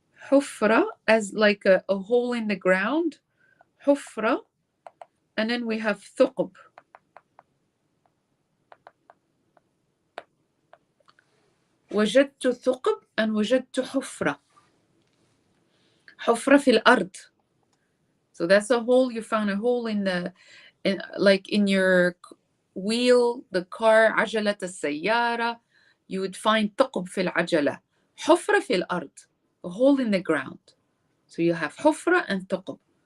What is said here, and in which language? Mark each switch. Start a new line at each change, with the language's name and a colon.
English: حفرة as like a hole in the ground.
Arabic: حفرة.
English: And then we have ثقب.
Arabic: وجدت ثقب and وجدت حفرة. حفرة في الأرض.
English: So that's a hole. You found a hole in your wheel, the car,
Arabic: عجلة السيارة.
English: You would find
Arabic: ثقب في العجلة. حفرة في الأرض.
English: A hole in the ground. So you have حفرة and ثقب.